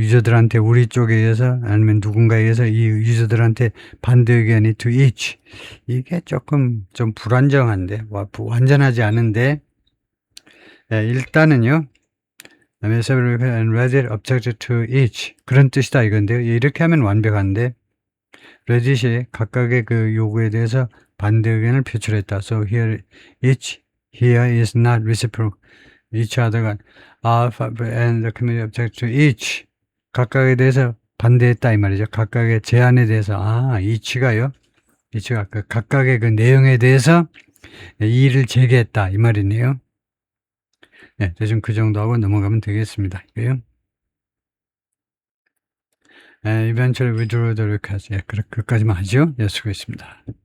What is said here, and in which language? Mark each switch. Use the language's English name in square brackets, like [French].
[Korean] 유저들한테 우리 쪽에 의해서 아니면 누군가에 의해서 이 유저들한테 반대 의견이 [English] to each [Korean] 이게 조금 좀 불안정한데 완전하지 않은데 일단은요. [English] several and Reddit objected to each [Korean] 그런 뜻이다 이건데요. 이렇게 하면 완벽한데 레딧이 각각의 그 요구에 대해서 반대 의견을 표출했다. [English] So here is not reciprocal. [Korean] each other가 [English] and the committee object to each [Korean] 각각에 대해서 반대했다 이 말이죠. 각각의 제안에 대해서 each가 각각의 그 내용에 대해서 이의를 제기했다 이 말이네요. 대충 그 정도 하고 넘어가면 되겠습니다. [English] eventually withdrew the request. [Korean] 그까지만 하죠. 수고했습니다.